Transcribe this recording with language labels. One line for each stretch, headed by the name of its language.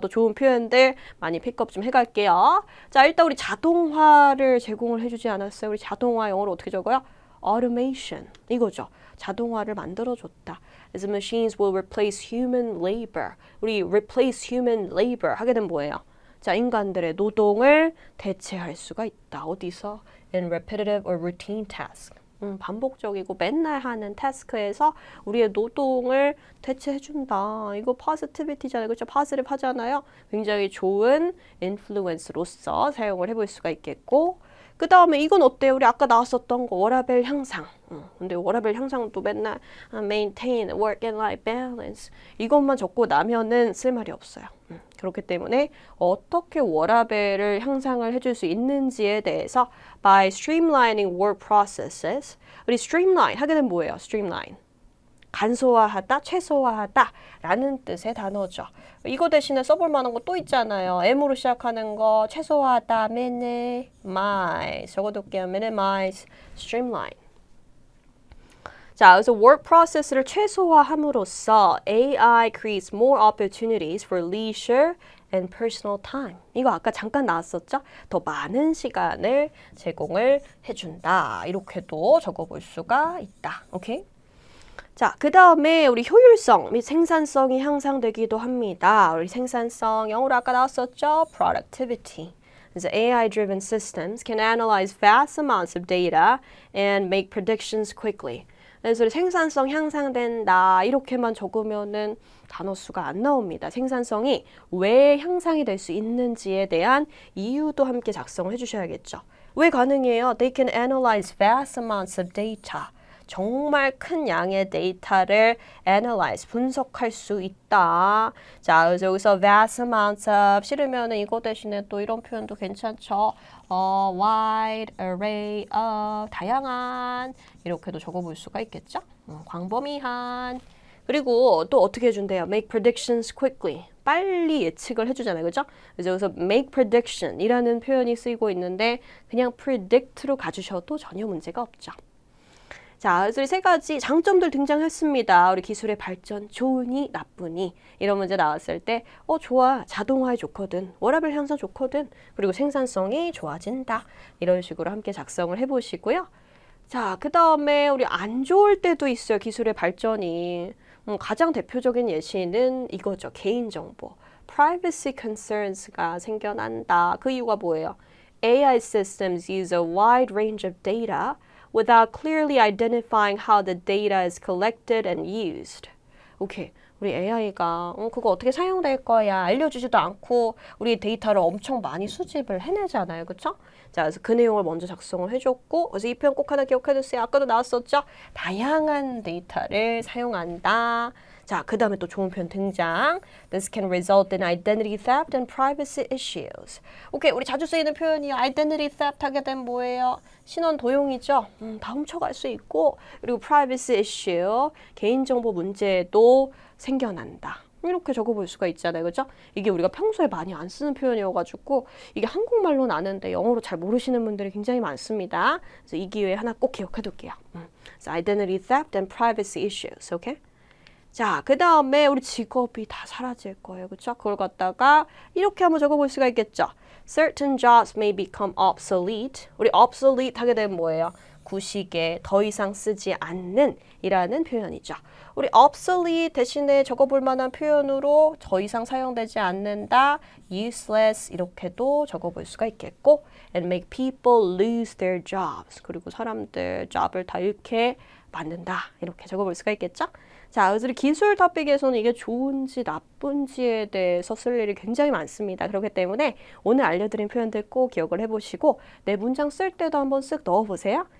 Korean: 또 좋은 표현들 많이 픽업 좀 해갈게요. 자, 일단 우리 자동화를 제공을 해주지 않았어요. 우리 자동화 영어로 어떻게 적어요? automation 이거죠. 자동화를 만들어줬다.
English: As machines will replace human labor.
Korean: 우리
English: replace human labor
Korean: 하게 되면 뭐예요? 자, 인간들의 노동을 대체할 수가 있다. 어디서?
English: In repetitive or routine task.
Korean: 반복적이고 맨날 하는 태스크에서 우리의 노동을 대체해준다. 이거 positivity잖아요. 그렇죠? positive 하잖아요. 굉장히 좋은 influence로서 사용을 해볼 수가 있겠고 그 다음에 이건 어때요? 우리 아까 나왔었던 거 워라밸 향상. 근데 워라밸 향상도 맨날
English: maintain work and life balance
Korean: 이것만 적고 나면은 쓸 말이 없어요. 그렇기 때문에 어떻게 워라밸을 향상을 해줄 수 있는지에 대해서
English: by streamlining work processes
Korean: 우리 streamline 하게 되면 뭐예요? streamline 간소화하다, 최소화하다 라는 뜻의 단어죠. 이거 대신에 써볼 만한 거 또 있잖아요. M으로 시작하는 거 최소화하다, minimize 적어둘게요.
English: minimize, streamline.
Korean: 자, 그래서
English: work process를
Korean: 최소화함으로써
English: AI creates more opportunities for leisure and personal time.
Korean: 이거 아까 잠깐 나왔었죠? 더 많은 시간을 제공을 해준다. 이렇게도 적어볼 수가 있다. 오케이? 자, 그 다음에 우리 효율성 및 생산성이 향상되기도 합니다. 우리 생산성 영어로 아까 나왔었죠?
English: productivity.
Korean: 그래서
English: AI-driven systems can analyze vast amounts of data and make predictions quickly.
Korean: 그래서 생산성 향상된다 이렇게만 적으면은 단어 수가 안 나옵니다. 생산성이 왜 향상이 될 수 있는지에 대한 이유도 함께 작성을 해주셔야겠죠. 왜 가능해요?
English: They can analyze vast amounts of data.
Korean: 정말 큰 양의 데이터를 analyze, 분석할 수 있다. 자, 그래서 여기서 vast amounts of 싫으면은 이거 대신에 또 이런 표현도 괜찮죠.
English: wide array of
Korean: 다양한 이렇게도 적어볼 수가 있겠죠. 광범위한 그리고 또 어떻게 해준대요?
English: Make predictions quickly.
Korean: 빨리 예측을 해주잖아요. 그죠? 그래서 여기서 make prediction 이라는 표현이 쓰이고 있는데 그냥 predict로 가주셔도 전혀 문제가 없죠. 자, 그래서 세 가지 장점들 등장했습니다. 우리 기술의 발전, 좋으니, 나쁘니 이런 문제 나왔을 때 좋아, 자동화에 좋거든, 워라밸 향상 좋거든, 그리고 생산성이 좋아진다. 이런 식으로 함께 작성을 해보시고요. 자, 그 다음에 우리 안 좋을 때도 있어요. 기술의 발전이. 가장 대표적인 예시는 이거죠. 개인정보.
English: Privacy concerns가
Korean: 생겨난다. 그 이유가 뭐예요?
English: AI systems use a wide range of data without clearly identifying how the data is collected and used.
Korean: 오케이. 우리 AI가 그거 어떻게 사용될 거야 알려주지도 않고 우리 데이터를 엄청 많이 수집을 해내잖아요. 그렇죠? 자, 그래서 그 내용을 먼저 작성을 해줬고 그래서 이 표현 꼭 하나 기억해두세요. 아까도 나왔었죠? 다양한 데이터를 사용한다. 자, 그 다음에 또 좋은 표현 등장.
English: This can result in identity theft and privacy issues.
Korean: 오케이, 우리 자주 쓰이는 표현이요. identity theft 하게 되면 뭐예요? 신원 도용이죠. 다 훔쳐갈 수 있고 그리고 privacy issue, 개인정보 문제도 생겨난다. 이렇게 적어볼 수가 있잖아요. 그죠? 이게 우리가 평소에 많이 안 쓰는 표현이어가지고 이게 한국말로는 아는데 영어로 잘 모르시는 분들이 굉장히 많습니다. 그래서 이 기회에 하나 꼭 기억해둘게요.
English: So identity theft and privacy issues.
Korean: 오케이? 자, 그 다음에 우리 직업이 다 사라질 거예요. 그렇죠? 그걸 갖다가 이렇게 한번 적어볼 수가 있겠죠.
English: Certain jobs may become obsolete.
Korean: 우리 obsolete 하게 되면 뭐예요? 구식에 더 이상 쓰지 않는 이라는 표현이죠. 우리 obsolete 대신에 적어볼 만한 표현으로 더 이상 사용되지 않는다.
English: useless
Korean: 이렇게도 적어볼 수가 있겠고
English: and make people lose their jobs.
Korean: 그리고 사람들 job을 다 잃게 만든다. 이렇게 적어볼 수가 있겠죠. 자, 그래서 기술 토픽에서는 이게 좋은지 나쁜지에 대해서 쓸 일이 굉장히 많습니다. 그렇기 때문에 오늘 알려드린 표현들 꼭 기억을 해보시고 내 문장 쓸 때도 한번 쓱 넣어보세요.